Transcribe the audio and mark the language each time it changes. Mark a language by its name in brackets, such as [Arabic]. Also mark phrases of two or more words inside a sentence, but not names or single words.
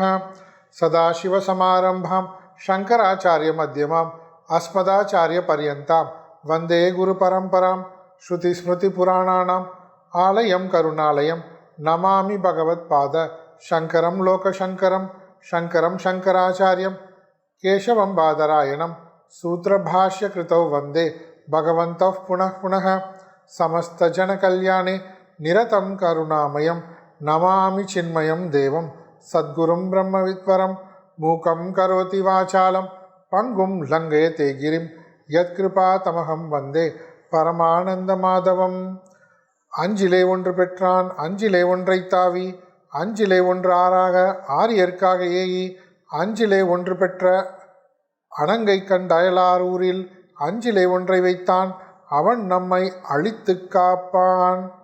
[Sanskrit] सदाशिवसमारंभां शंकराचार्यमध्यमाम् अस्मदाचार्यपर्यन्तां वंदे गुरुपरंपरां श्रुतिस्मृतिपुराणानाम् आलयं करुणालयं नमामि भगवत्पाद शंकरं लोकशंकरं शंकरं शंकराचार्यं केशवं बादरायणं सूत्रभाष्यकृतौ वंदे भगवन्तः पुनः पुनः। समस्तजनकल्याणे निरतं करुणामयं नमामि चिन्मयं देवं सद्गुरुं ब्रह्मविद्वरं मूकं करोति वाचालं पंगुं लङ्घयते गिरिं यत्कृपातमहं वन्दे பரமானந்தமாதவம். [Tamil] அஞ்சிலே ஒன்று பெற்றான் அஞ்சிலே ஒன்றை தாவி அஞ்சிலே ஒன்று ஆறாக ஆரியற்காக ஏகி அஞ்சிலே ஒன்று பெற்ற அணங்கை கண்டயலாரூரில் அஞ்சிலே ஒன்றை வைத்தான் அவன் நம்மை அழித்து காப்பான்.